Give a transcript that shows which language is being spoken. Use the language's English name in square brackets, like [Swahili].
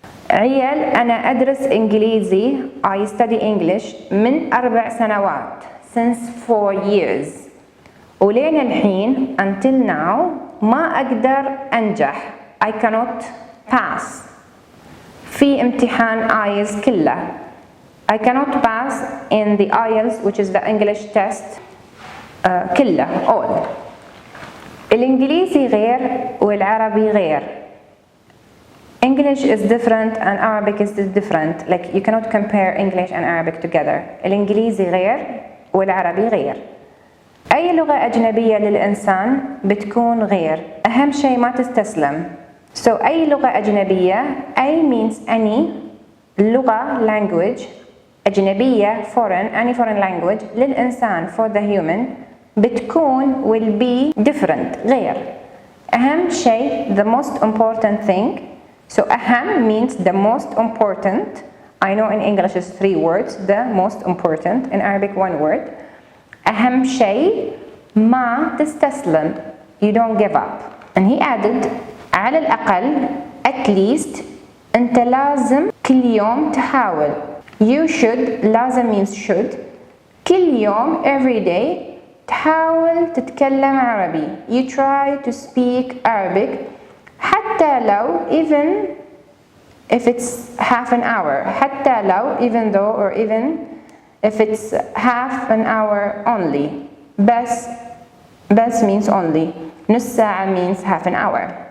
[Arabic] عيال أنا أدرس إنجليزي [English] I study English [Arabic] من 4 سنوات [English] since 4 years [Arabic] ولين الحين [English] until now [Arabic] ما أقدر أنجح [English] I cannot pass [Arabic] في امتحان IELTS كله. [English] I cannot pass in the IELTS which is the English test [Arabic] كله [English] all. [Arabic] الإنجليزي غير والعربي غير. [English] English is different and Arabic is different. Like you cannot compare English and Arabic together. [Arabic] الإنجليزي غير والعربي غير. أي لغة أجنبية للإنسان بتكون غير. أهم شيء ما تستسلم. [English] So [Arabic] أي لغة أجنبية, [English] أي means any لغة language أجنبية any foreign language للإنسان for the human بتكون will be different غير. [Arabic] أهم شيء [English] the most important thing. So أهم means the most important. I know in English is 3 words, the most important. In Arabic 1 word. [Arabic] أهم شيء ما تستسلم. [English] You don't give up. And he added [Arabic] على الأقل [English] at least [Arabic] أنت لازم كل يوم تحاول. [English] You should, لازم means should. [Arabic] كل يوم [English] every day [Arabic] تحاول تتكلم عربي. [English] You try to speak Arabic. [Arabic] حتى لو [English] even if it's half an hour. [Arabic] حتى لو [English] even though or even if it's half an hour only. بس means only. [Arabic] نص ساعة [English] means half an hour.